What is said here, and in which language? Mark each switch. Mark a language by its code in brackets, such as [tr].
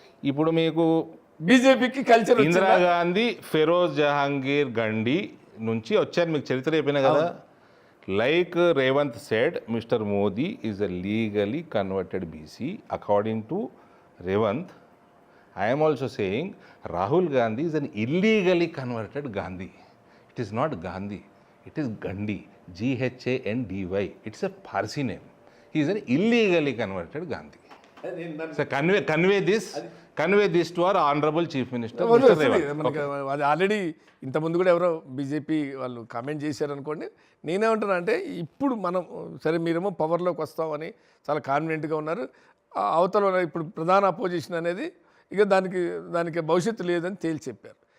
[te] ఇప్పుడు మీకు బీజేపీకి కల్చర్ ఇందిరాగాంధీ, ఫెరోజ్ జహాంగీర్ గండి నుంచి వచ్చారు, మీకు చరిత్ర చెప్పినా కదా. [en] Like Revanth said, mister Modi is a legally converted BC according to Revanth. I am also saying Rahul Gandhi is an illegally converted Gandhi. It is not Gandhi, it is Gandhi, Ghandy. It's a Parsi name. He is an illegally converted Gandhi. So convey this to our honorable Chief Minister, Mr. Revanth. [te] అది already ఇంతకుముందు కూడా ఎవరో BJP వాళ్ళు comment చేశారు అనుకోండి. నేనేమంటున్నా అంటే ఇప్పుడు మనం సరే మీరేమో పవర్లోకి వస్తామని చాలా కాన్ఫిడెంట్గా ఉన్నారు. అవతల ఇప్పుడు ప్రధాన అపోజిషన్ అనేది ఇక దానికి భవిష్యత్తు లేదని తేల్చి చెప్పారు.